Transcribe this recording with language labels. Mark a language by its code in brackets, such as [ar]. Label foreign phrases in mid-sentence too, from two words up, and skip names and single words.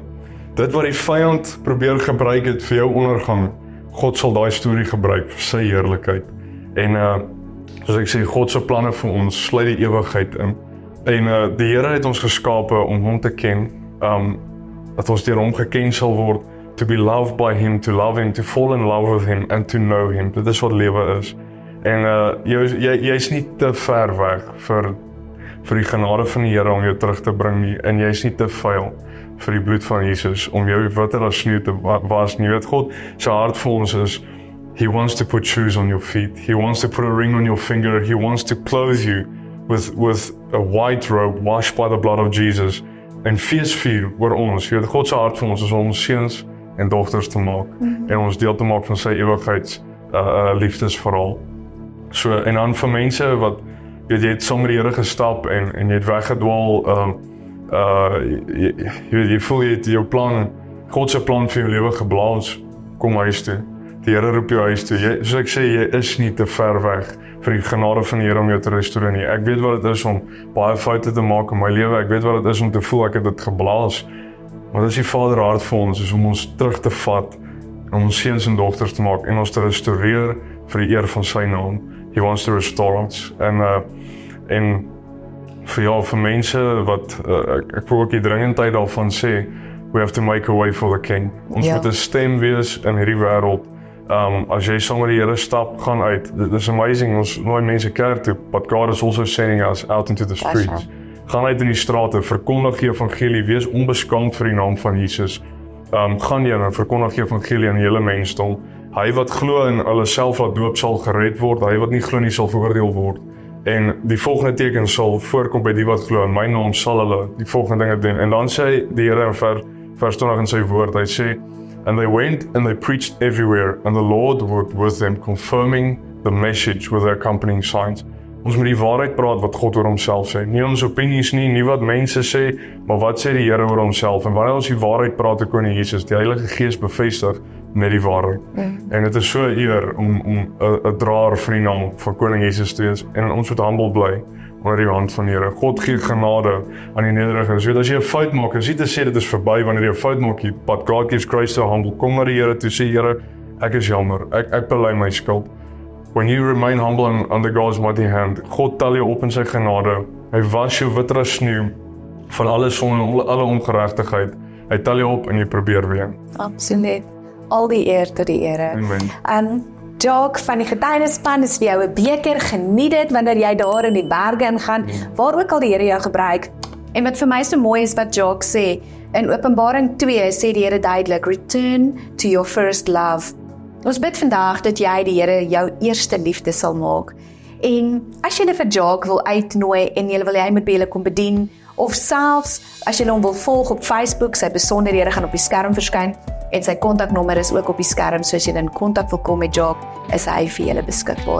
[af] Dit wat die vyand probeer gebruik het vir jou ondergang, God sal daai storie gebruik vir sy heerlikheid. En soos ek sê, God se planne vir ons sluit die ewigheid in. En die Here het ons geskape om hom te ken, dat ons deur hom geken sal word, [en] to be loved by him, to love him, to fall in love with him, and to know him. [af] Dit is wat lewe is. En jy's nie te ver weg vir die genade van die Here om jou terug te bring nie, en jy's nie te vuil vir die bloed van Jesus om jou witter as sneeu te was nie. Weet God, sy hart vir ons is, [en] He wants to put shoes on your feet, He wants to put a ring on your finger, He wants to clothe you with a white robe washed by the blood of Jesus. [af] En feesvier oor ons, weet God se hart vir ons is om ons seuns en dogters te maak, en ons deel te maak van sy ewigheids liefdesverhaal. So, en dan vir mense wat, weet jy het saam met die Here gestap en jy het weggedwaal, jy voel jy het jou plan, God se plan vir jou lewe geblaas, kom huis toe. Die Here roep jou huis toe. Soos ek sê, jy is nie te ver weg vir die genade van die Here om jou te restoreer nie. Ek weet wat dit is om baie foute te maak in my lewe. Ek weet wat dit is om te voel ek het dit geblaas. Maar dit is die Vaderhart vir ons, is om ons terug te vat, om ons seuns en dogters te maak en ons te restoreer vir die eer van sy naam. [en] He wants to restore us. [af] En vir mense wat, ek wil ook die dringendheid daarvan sê, [en] we have to make a way for the King. [af] Ons moet 'n stem wees in hierdie wêreld. As jy saam met die Here stap, gaan uit. [en] It is amazing, [af] ons nooi mense kerk toe, [en] but God is also sending us out into the streets. [af] Gaan uit in die strate, verkondig die evangelie, wees onbeskaamd vir die naam van Jesus. Gaan jy en verkondig die evangelie aan die hele mensdom. Hy wat glo en hulle self laat doop sal gered word, hy wat nie glo nie sal veroordeel word. En die volgende teken sal voorkom by die wat glo, in my naam sal hulle die volgende dinge doen. En dan sê die Here in vers 20 in sy woord, hy sê, [en] and they went and they preached everywhere, and the Lord worked with them, confirming the message with their accompanying signs. [af] Ons moet die waarheid praat wat God oor homself sê. Nie ons opinies nie wat mense sê, maar wat sê die Here oor homself. En wanneer ons die waarheid praat oor koning Jesus, die Heilige Gees bevestig met die waarheid. En dit is so 'n eer om 'n draer van die naam van koning Jesus te wees. En ons moet humble bly onder die hand van die Here. God gee genade aan die nederiges. Weet, as jy 'n fout maak, is nie te sê dit is verby wanneer jy 'n fout maak, [en] but God gives grace to humble. [af] Kom na die Here toe, sê Here, ek is jammer, ek bely my skuld. [en] When you remain humble under God's mighty hand, [af] God tel jou op in sy genade. Hy was jou witter as sneeu van alle sonde en alle ongeregtigheid. Hy tel jou op en jy probeer weer. Absoluut. Al die eer tot die Here. Amen. Jock van die getuienisspan is vir jou 'n beker, geniet dit wanneer jy daar in die berge ingaan, waar ook al die Here jou gebruik. En wat vir my so mooi is wat Jock sê, in Openbaring 2 sê die Here duidelik, [en] return to your first love. [af] Ons bid vandag dat jy die Here jou eerste liefde sal maak. En as jy vir Jock wil uitnooi en jy wil hy moet by julle kom bedien, of selfs as jy hom wil volg op Facebook, sy besonderhede gaan op die skerm verskyn, en sy kontaknommer is ook op die skerm, so as jy in kontak wil kom met Jock, is hy vir julle beskikbaar.